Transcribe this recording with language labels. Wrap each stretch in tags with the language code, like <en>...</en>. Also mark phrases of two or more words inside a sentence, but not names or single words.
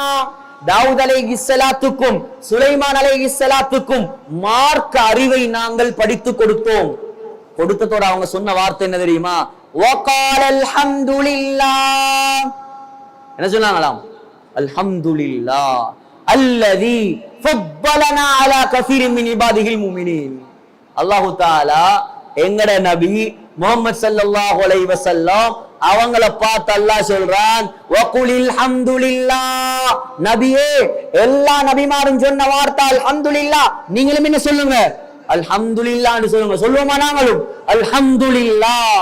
<ta>தாவூத் அலைஹிஸ்ஸலாத்துக்கும் சுலைமான் அலைஹிஸ்ஸலாத்துக்கும் மார்க்க அறிவை நாங்கள் படித்து கொடுத்தோம். கொடுத்ததோட அவங்க சொன்ன வார்த்தை என்ன தெரியுமா?</ta> <ar>وقال الحمد لله.</ar> <ta>என்ன சொன்னாங்களாம்?</ta> <ar>الحمد لله الذي ஃபضلنا على كثير من عباده المؤمنين. الله تعالى</ar> <ta>எங்கட நபி முஹம்மது</ta> <ar>صلى الله عليه وسلم</ar> <ta>அவங்கள பார்த்து அல்லாஹ் சொல்றான்,</ta> <ar>وقل الحمد لله.</ar> <ta>நபியே, எல்லா நபிமாரும் சொன்ன வார்த்தை அல்ஹம்துலில்லாஹ், நீங்களும் என்ன சொல்லுங்க? அல்ஹம்துலில்லாஹ்னு சொல்லுங்க. சொல்லுவோமா நாங்களும்? அல்ஹம்துலில்லாஹ்.</ta>